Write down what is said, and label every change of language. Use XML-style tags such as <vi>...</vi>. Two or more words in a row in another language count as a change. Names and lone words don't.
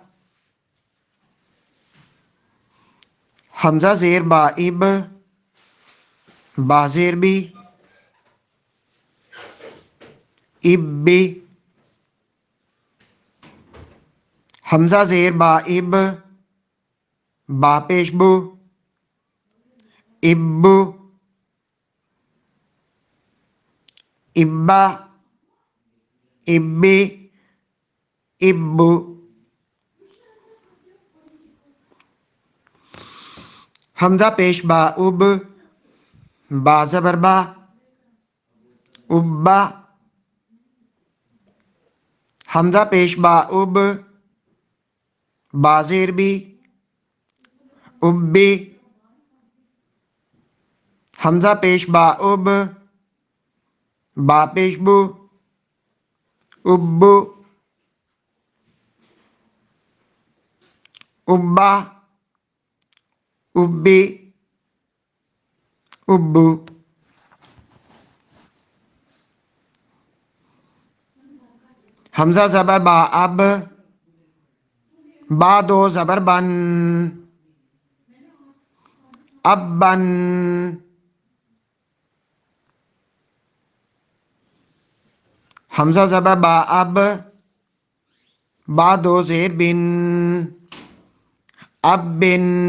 <ur>ہمزہ زیر با اِب، با زیر بی اِبّی. ہمزہ زیر با اِب، با پیش بُو اِبُّو. اِبّا اِبّی اِبُّو. ہمزہ پیش با اُب، با زبر با اُبّا. ہمزہ پیش با اُب، با زیر بی اُبّی. ہمزہ پیش با اُب، با پیش بُو اُبُّو. اُبّا اُبّی اُبُّو. ہمزہ زبر با اَب، با دو زبر بَن اَبَّن. ہمزہ زبر با اَب، با دو زیر بِن اَبِّن.</ur>